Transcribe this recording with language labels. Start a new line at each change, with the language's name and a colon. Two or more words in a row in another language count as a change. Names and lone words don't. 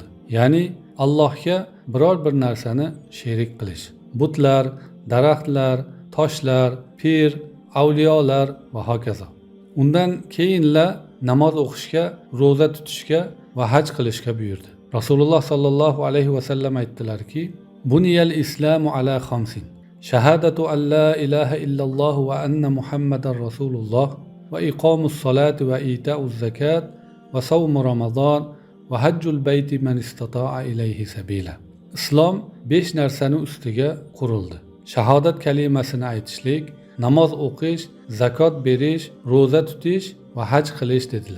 Uzbek: Ya'ni Allohga biror bir narsani sherik qilish. Butlar, daraxtlar, toshlar, pir, avliyolar va hokazo. Undan keyinla namoz o'qishga, ro'za tutishga va haj qilishga buyurdi. Rasululloh
Arabic: صلى الله عليه وسلم
Uzbek: aytdilarki:
Arabic: "بني الإسلام على خمس. شهادة أن لا إله إلا الله وأن محمدا رسول الله وإقام الصلاة وإيتاء الزكاة وصوم رمضان وحج البيت من استطاع إليه سبيلا."
Uzbek: Islom 5 narsani ustiga qurildi. Shahodat kalimasini aytishlik, namoz o'qish, zakot berish, ro'za tutish va haj qilish dedilar.